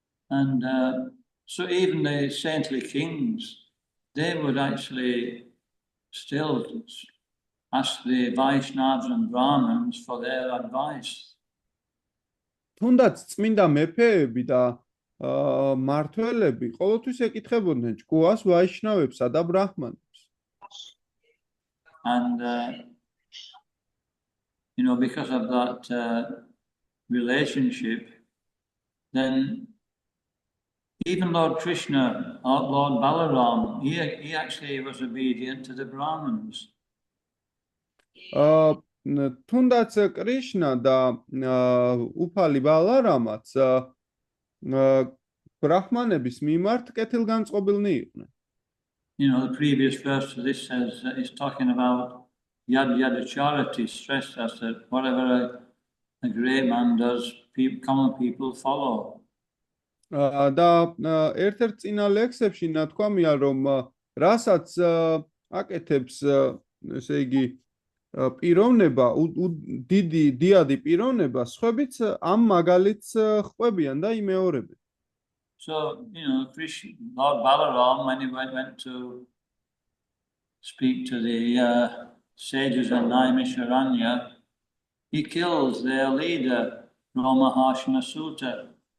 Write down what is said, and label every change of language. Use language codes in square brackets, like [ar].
[en] And so even the saintly kings, they would actually still ask the Vaishnavas and Brahmins for their advice. [ka] თუნდაც წმინდა მეფეები და მმართველები ყოველთვის ეკითხებოდნენ ჭკუას ვაიშნავებსა და ბრაჰმანებს. [en] And because of that relationship, then even Lord Krishna, Lord Balaram, he actually was obedient to the Brahmins. [ka] თუნდაც კრიშნა და უფალი ბალარამაც ბრაჰმანების მიმართ კეთილგანწყობილნი იყვნენ. [en] The previous verse to this says is talking about [sa] yad yadacharati, [en] stressed us that whatever a great man does, common people follow. [ka] და ერთ-ერთ წინა ლექსებში ნათქვამია, რომ რასაც აკეთებს, ესე იგი, პიროვნება, დიდი პიროვნება, სხვაებიც ამ მაგალითს ხვებიან და იმეორებენ. [en] So, Lord Balaram, when he went to speak to the sages in Naimisharanya, he kills their leader, Romaharshana Sutta.